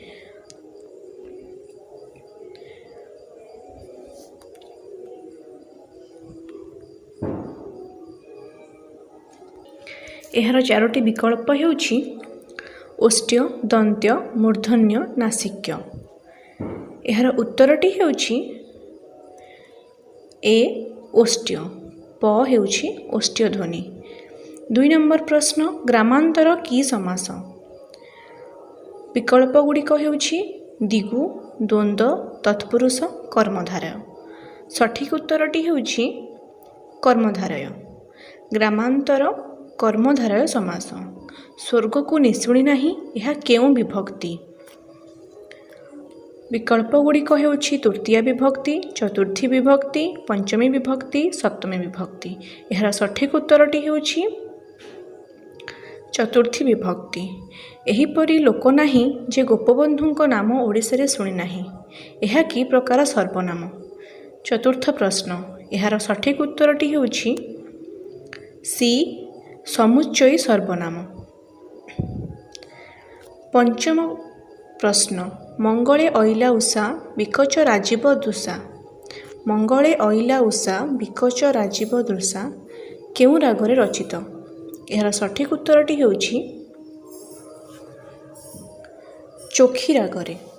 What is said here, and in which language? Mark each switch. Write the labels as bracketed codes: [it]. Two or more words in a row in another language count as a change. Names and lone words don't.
[or] ଏହାର ଚାରୋଟି ବିକଳ୍ପ ହେଉଛି ଓଷ୍ଠ୍ୟ, ଦନ୍ତ୍ୟ, ମୂର୍ଦ୍ଧନ୍ୟ, ନାସିକ୍ୟ। ଏହାର ଉତ୍ତରଟି ହେଉଛି ଏ ଓଷ୍ଠ୍ୟ। ପ ହେଉଛି ଓଷ୍ଠ୍ୟ ଧ୍ୱନି। 2 ନମ୍ବର ପ୍ରଶ୍ନ ଗ୍ରାମାନ୍ତର କି ସମାସ। ବିକଳ୍ପ ଗୁଡ଼ିକ ହେଉଛି ଦ୍ୱିଗୁ, ଦ୍ୱନ୍ଦ୍ୱ, ତତ୍ପୁରୁଷ, କର୍ମଧାରୟ। ସଠିକ ଉତ୍ତରଟି ହେଉଛି କର୍ମଧାରୟ। ଗ୍ରାମାନ୍ତର କର୍ମଧାରୟ ସମାସ। ସ୍ୱର୍ଗକୁ ନିଶୁଣୀ ନାହିଁ ଏହା କେଉଁ ବିଭକ୍ତି। ବିକଳ୍ପ ଗୁଡ଼ିକ ହେଉଛି ତୃତୀୟା ବିଭକ୍ତି, ଚତୁର୍ଥୀ ବିଭକ୍ତି, ପଞ୍ଚମୀ ବିଭକ୍ତି, ସପ୍ତମୀ ବିଭକ୍ତି। ଏହାର ସଠିକ ଉତ୍ତରଟି ହେଉଛି ଚତୁର୍ଥୀ ବିଭକ୍ତି। ଏହିପରି ଲୋକ ନାହିଁ ଯେ ଗୋପବନ୍ଧୁଙ୍କ ନାମ ଓଡ଼ିଶାରେ ଶୁଣି ନାହିଁ, ଏହା କି ପ୍ରକାର ସର୍ବନାମ। ଚତୁର୍ଥ ପ୍ରଶ୍ନ ଏହାର ସଠିକ ଉତ୍ତରଟି ହେଉଛି ସି ସମୁଚ୍ଚୟୀ ସର୍ବନାମ। ପଞ୍ଚମ ପ୍ରଶ୍ନ ମଙ୍ଗଳେ ଆଇଲା ଉଷା ବିକଚ ରାଜୀବ ଦୃଶା। ମଙ୍ଗଳେ ଆଇଲା ଉଷା ବିକଚ ରାଜୀବ ଦୃଶା କେଉଁ ରାଗରେ ରଚିତ। ଏହାର ସଠିକ ଉତ୍ତରଟି ହେଉଛି ଚୋଖି ରାଗରେ।